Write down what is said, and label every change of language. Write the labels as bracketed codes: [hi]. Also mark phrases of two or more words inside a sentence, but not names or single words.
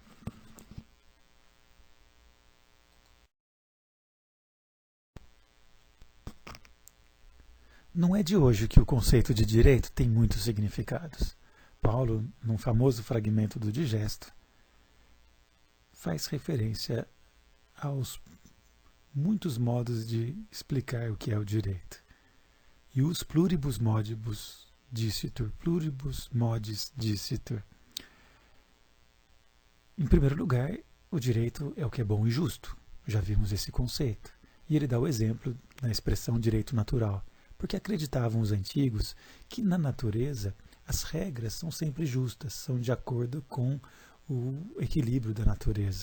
[pt] Não é de hoje que o conceito de direito tem muitos significados. Paulo, num famoso fragmento do Digesto, faz referência aos muitos modos de explicar o que é o direito. [la] Ius pluribus modibus dicitur, pluribus modis dicitur. [pt] Em primeiro lugar, o direito é o que é bom e justo. Já vimos esse conceito. E ele dá o exemplo na expressão direito natural, porque acreditavam os antigos que na natureza as regras são sempre justas, são de acordo com o equilíbrio da natureza.